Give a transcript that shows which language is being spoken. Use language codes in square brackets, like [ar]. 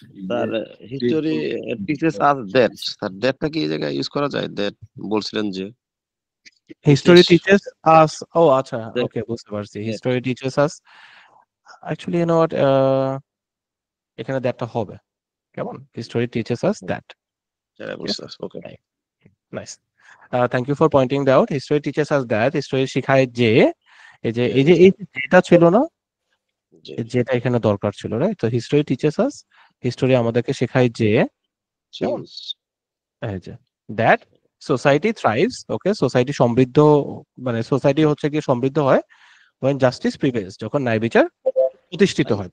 [bn] তার [en] history teaches us that, [bn] sir দ্যাটটা কি এই জায়গায় ইউজ করা যায়? দ্যাট বলছিলেন যে [en] History teaches us, ও আচ্ছা That- [bn] ওকে বুঝতে পারছি। [en] History teaches us, actually you know what, [bn] এখানে দ্যাটটা হবে, কেমন [en] history teaches us that. [bn] যারা বলছে ওকে [en] Nice. Thank you for pointing that out. History teaches us that. [bn] History শিখায় যে এই যে যেটা ছিল না, যেটা এখানে দরকার ছিল, রাইট? তো [en] history teaches us, [bn] হিস্টোরি আমাদেরকে শেখায় যে কেমন? এই যে দ্যাট সোসাইটি থ্রাইভস, ওকে সোসাইটি সমৃদ্ধ, মানে সোসাইটি হচ্ছে কি সমৃদ্ধ হয় [en] when justice prevails, [bn] যখন ন্যায় বিচার প্রতিষ্ঠিত হয়।